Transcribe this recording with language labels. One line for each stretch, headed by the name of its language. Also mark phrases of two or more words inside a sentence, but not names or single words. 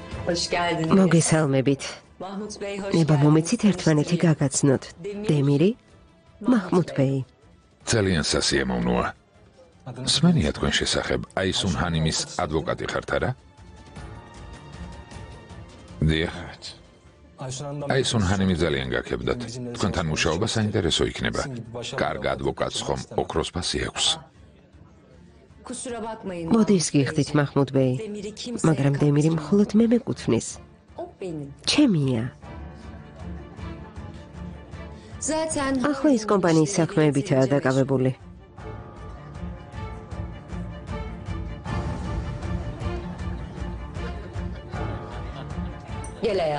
Turkish: Hoş geldiniz.
Georgian: მოგესალმებით.
Turkish: Mahmut Bey hoş
Georgian: ნება
Turkish: geldiniz.
Georgian: მომიცით ერთმანეთი გაგაცნოთ. დემირი, მაჰმუდ ბეი. ძალიან სასიამოვნოა. სმენია თქვენ შესახებ, აისუნ ჰანიმის ადვოკატი ხართ არა? დიახ. აისუნ ჰანიმი ძალიან გაქებდათ. თქვენთან მუშაობა საინტერესო იქნება. კარგ ადვოკატს ხომ ოქროს ფასი აქვს.
Turkish: Kusura bakmayın.
Georgian: მოდის გიხდით მაჰმუდ ბეი.
Turkish: Demir'i kimseye
Georgian: მაგრამ დემირი მხოლოდ მე მეკუთვნის.
Turkish: O benim.
Georgian: ჩემია.
Turkish: Zaten
Georgian: ახლა ის კომპანიის საქმეებითაა დაკავებული.
Turkish: Gel hayatım.